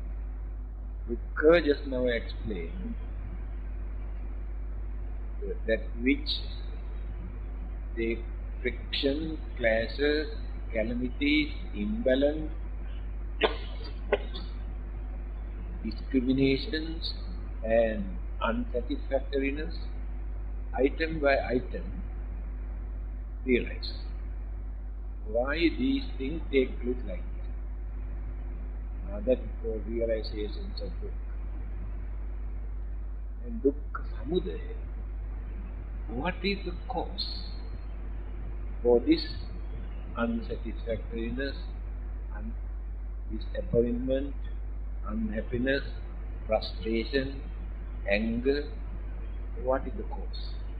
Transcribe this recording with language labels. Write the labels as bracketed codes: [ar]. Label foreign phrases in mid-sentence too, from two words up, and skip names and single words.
[en] Dukkha just now I explained. That which the friction, clashes, calamities, imbalance, discriminations and unsatisfactoriness, item by item, realize why these things take place like that. That is called realizations of dukkha. [pi] And dukkha samudaya, [en] what is the cause for this unsatisfactoriness, disappointment, unhappiness, frustration, anger? What is the cause?